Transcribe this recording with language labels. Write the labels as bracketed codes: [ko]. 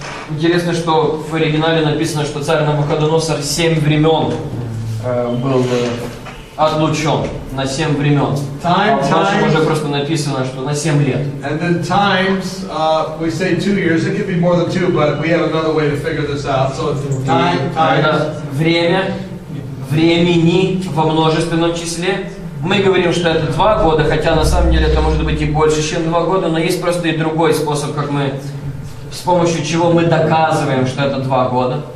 [ru] Интересно, что в оригинале написано, что царь Навуходоносор 7 времен был отлучен, на 7 времен. А в нашем уже просто написано, что на 7 лет. [en] And then times, we say 2 years. It could be more than 2, but we have another way to figure this out. So it's time, times. [ru] Время, времени во множественном числе. Мы говорим, что это 2 года, хотя на самом деле это может быть и больше, чем 2 года, но есть просто и другой способ, как мы, с помощью чего мы доказываем, что это 2 года.